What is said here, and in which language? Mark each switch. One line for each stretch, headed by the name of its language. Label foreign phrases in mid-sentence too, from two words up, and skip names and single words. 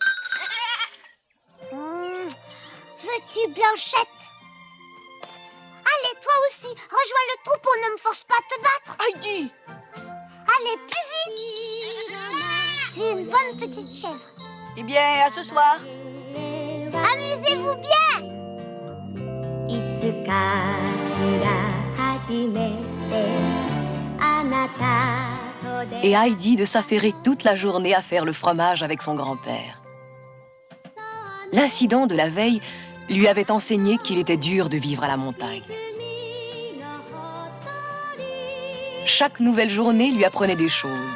French: Veux-tu, Blanchette? Allez, toi aussi, rejoins le troupeau, ne me force pas à te battre. Heidi. Allez, plus vite. Tu es une bonne petite chèvre. Eh bien, à ce soir. Amusez-vous bien.
Japanese: いつかしら初めてあなたと出
French: Et Heidi de s'affairer toute la journée à faire le fromage avec son grand-père. L'incident de la veille lui avait enseigné qu'il était dur de vivre à la montagne. Chaque nouvelle journée lui apprenait des choses.